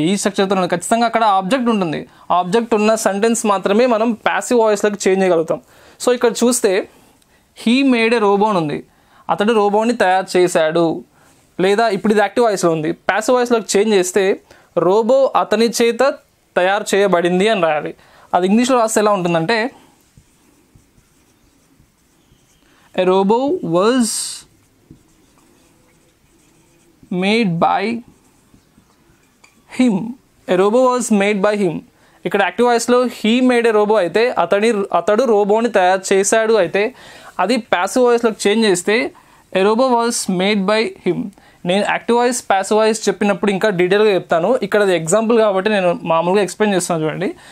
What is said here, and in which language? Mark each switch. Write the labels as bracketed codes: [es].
[te] ఈ స్ట్రక్చర్తో ఖచ్చితంగా అక్కడ ఆబ్జెక్ట్ ఉంటుంది. ఆబ్జెక్ట్ ఉన్న సెంటెన్స్ మాత్రమే మనం ప్యాసివ్ వాయిస్లోకి చేంజ్ చేయగలుగుతాం. సో ఇక్కడ చూస్తే హీ మేడ్ ఏ రోబో అని ఉంది. అతడు రోబోని తయారు చేశాడు. లేదా ఇప్పుడు ఇది యాక్టివ్ వాయిస్లో ఉంది. ప్యాసివ్ వాయిస్లోకి చేంజ్ చేస్తే రోబో అతని చేత తయారు చేయబడింది అని రాయాలి. అది ఇంగ్లీష్లో రాస్తే ఎలా ఉంటుందంటే [en] A robo was made by him. A robo was made by him. [te] ఇక్కడ యాక్టివ్ వాయిస్లో హీ మేడ్ ఏ రోబో అయితే అతడు రోబోని తయారు చేశాడు. అయితే అది ప్యాసివ్ వాయిస్లోకి చేంజ్ చేస్తే ఏ robo was made by him. నేను యాక్టివ్ వాయిస్ ప్యాసివ్ వాయిస్ చెప్పినప్పుడు ఇంకా డీటెయిల్గా చెప్తాను. ఇక్కడ అది ఎగ్జాంపుల్ కాబట్టి నేను మామూలుగా ఎక్స్ప్లెయిన్ చేస్తాను చూడండి.